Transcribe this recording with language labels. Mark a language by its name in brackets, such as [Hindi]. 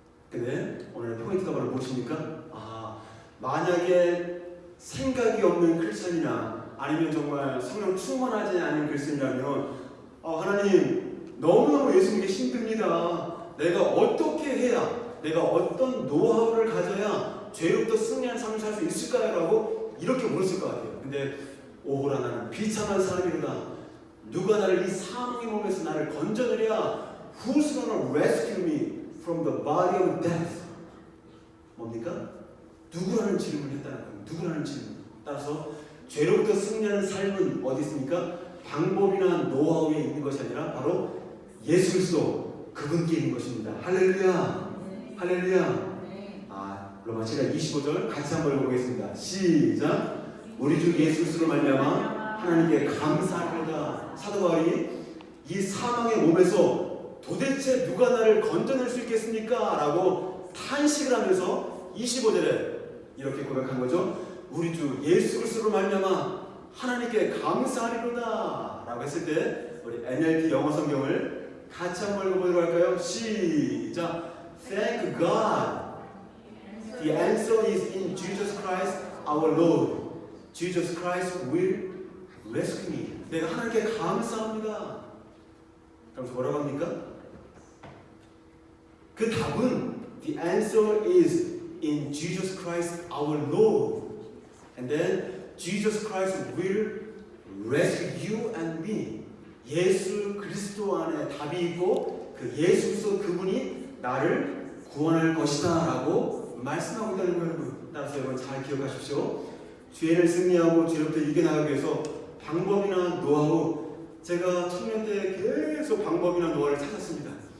[Korean] 근데 오늘 포인트가 바로 무엇입니까? 만약에 생각이 없는 크리스천이나 아니면 정말 성령 충만하지 않은 크리스천이라면 하나님 너무너무 예수 믿기 힘듭니다. 내가 어떻게 해야, 내가 어떤 노하우를 가져야 죄로부터 승리하는 삶을 살 수 있을까요? 라고 이렇게 물었을 것 같아요. 근데 오호라 나는 비참한 사람이로다. 누가 나를 이 사망의 몸에서 나를 건져내랴? [English] Who's gonna rescue me from the body of death? [Korean] 뭡니까? 누구라는 질문을 했다는 거예요. 누구라는 질문. 따라서 죄로부터 승리하는 삶은 어디 있습니까? 방법이나 노하우에 있는 것이 아니라 바로 예수 그리스도 그분께 있는 것입니다. 할렐루야. 할렐루야. 로마 7장 25절 같이 한번 읽어보겠습니다. 시작. 우리 주 예수 그리스도로 말미암아 하나님께 감사합니다. 사도 바울이 이 사망의 몸에서 도대체 누가 나를 건져낼 수 있겠습니까? 라고 탄식을 하면서 25절에 이렇게 고백한 거죠. 우리 주 예수 그리스도로 말미암아 하나님께 감사하리로다 라고 했을 때 우리 NLT 영어 성경을 같이 한번 읽어보도록 할까요? 시작. [English] Thank God. The answer is in Jesus Christ our Lord. Jesus Christ will rescue me. [Korean] 내가 하나님께 감사합니다. 그럼 뭐라고 합니까? 그 답은 [English] the answer is in Jesus Christ our Lord. And then Jesus Christ will rescue you and me. [Korean] 예수 그리스도 안에 답이 있고 그 예수 그리스도 그분이 나를 구원할 것이다 라고 말씀하고 있다는 거예요. 여러분. 따라서 여러분 잘 기억하십시오. 죄를 승리하고 죄로부터 이겨나가기 위해서 방법이나 노하우, 제가 청년 때 계속 방법이나 노하우를 찾았습니다.